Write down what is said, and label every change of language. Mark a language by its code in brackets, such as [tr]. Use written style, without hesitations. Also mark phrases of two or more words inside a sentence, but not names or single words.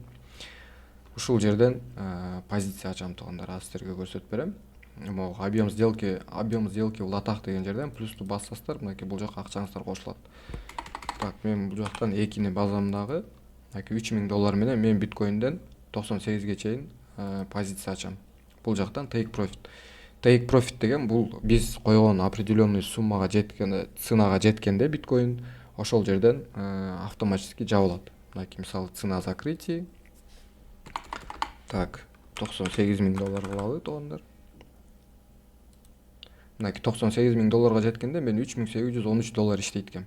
[ky] Ушул жерден позиция ачам туугандар, азыр силерге көрсөтүп берем. [ru] Объем сделки [ky] улатак деген жерден плюсту бассаңыздар, мынакей бул жакка акчаңыздар кошулат. Так, мен бул жактан экини базам дагы $3,000 менен мен биткоинден 98ге чейин позиция ачам. Бул жактан [en] take profit. Take profit [ky] деген бул биз койгон определенный суммага жеткенде, ценага жеткенде биткоин ошол жерден автоматически жабылат. Мынакей мисалы [ru] цена закрытия. [ky] Так, $98,000 кылалы туугандар. Мынакей $98,000 жеткенде мен $3,813 иштейт экем.